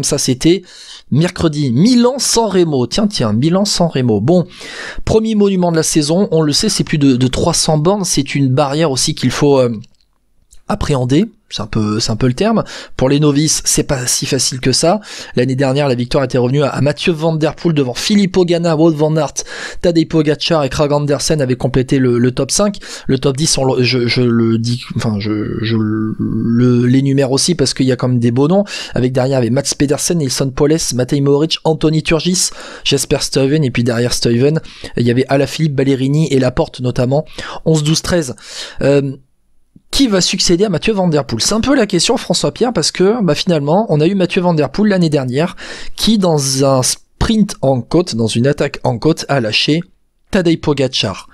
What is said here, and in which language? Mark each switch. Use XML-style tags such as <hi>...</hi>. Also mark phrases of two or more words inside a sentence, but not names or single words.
<fr>Ça, c'était mercredi. Milan-San Remo. Tiens, Milan-San Remo. Bon, premier monument de la saison. On le sait, c'est plus de 300 bornes. C'est une barrière aussi qu'il faut appréhender, c'est un peu le terme. Pour les novices, c'est pas si facile que ça. L'année dernière, la victoire était revenue à Mathieu Van Der Poel devant Filippo Ganna, Wout van Aert, Tadej Pogacar et Krag Andersen avaient complété le top 5. Le top 10, je l'énumère aussi parce qu'il y a quand même des beaux noms. Avec derrière, il y avait Mats Pedersen, Nilsson Poles, Matej Mohoric, Anthony Turgis, Jesper Stuyven, et puis derrière Stuyven, il y avait Alaphilippe, Ballerini et Laporte notamment. 11, 12, 13. Qui va succéder à Mathieu Van Der Poel ? C'est un peu la question, François Pierre, parce que finalement, on a eu Mathieu Van Der Poel l'année dernière, qui dans un sprint en côte, dans une attaque en côte, a lâché Tadej Pogacar.</fr>